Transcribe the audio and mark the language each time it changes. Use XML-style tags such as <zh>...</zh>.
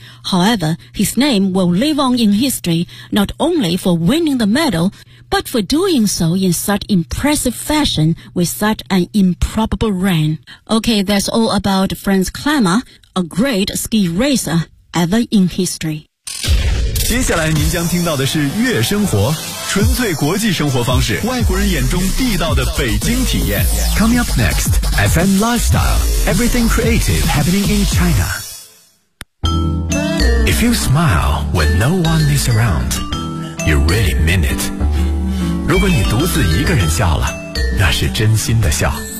<en>However, his name will live on in history, not only for winning the medal, but for doing so in such impressive fashion with such an improbable run. Okay, that's all about Franz Klemmer, a great ski racer ever in history.</en> <zh>接下来您将听到的是月生活，纯粹国际生活方式，外国人眼中地道的北京体验。</zh> <en>Coming up next, FM Lifestyle, everything creative happening in China. If you smile when no one is around, you really mean it.</en> <zh>如果你独自一个人笑了，那是真心的笑。</zh>